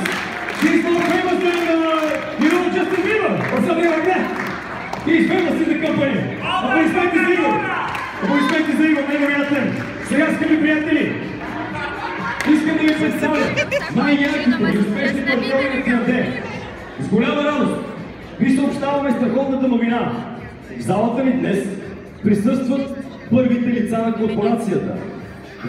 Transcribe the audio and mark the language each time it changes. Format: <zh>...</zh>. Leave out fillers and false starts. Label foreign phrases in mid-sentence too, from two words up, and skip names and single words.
<en>He's more famous than, Justin Bieber or something like that. He's famous in the company.</en> <bg>Ако изпейте за Игор. Ако изпейте за Игор, невероятен. Сега, скъпи приятели, искам да ви представя най-ярките и успешни партньори на ТНТ. С голяма радост ви съобщаваме страхотната новина. В залата ни днес присъстват първите лица на корпорацията.</bg>